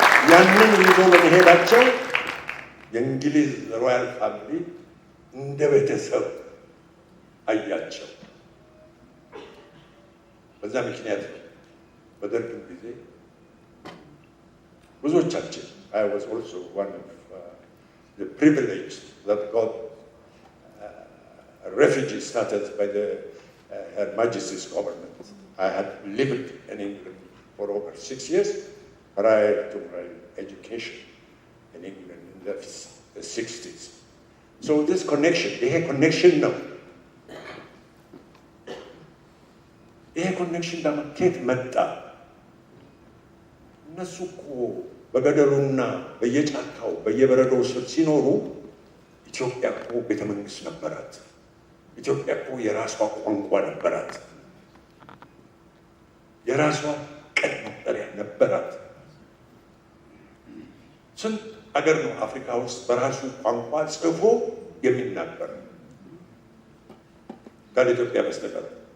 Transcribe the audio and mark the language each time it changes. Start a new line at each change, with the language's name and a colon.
Amharic: ያንን ይዞ በመሄዳቸው የእንግሊዝ ሮያል ፋሚሊ እንደ ቤተሰብ አያቸው። በዛ ምክንያት ነው በደርግም ጊዜ ብዙዎቻችን
English: I was also one of the privileged that got refugee status by the Her Majesty's government. I had lived in England for over 6 years prior to my education in England in the 60s. So this connection,
Amharic: ይሄ ኮኔክሽን ነው። ይሄ ኮኔክሽን ደግሞ ከየት መጣ? እነሱ እኮ በገደሉና በየጫካው በየበረዶው ስር ሲኖሩ ኢትዮጵያ እኮ ቤተ መንግስት ነበራት። ኢትዮጵያ እኮ የራሷ ቋንቋ ነበራት። የራሷ ቀን መቁጠሪያ ነበራት። ስንት አገር ነው አፍሪካ ውስጥ በራሱ ቋንቋ ጽፎ የሚናገር ከኢትዮጵያ በስተቀር?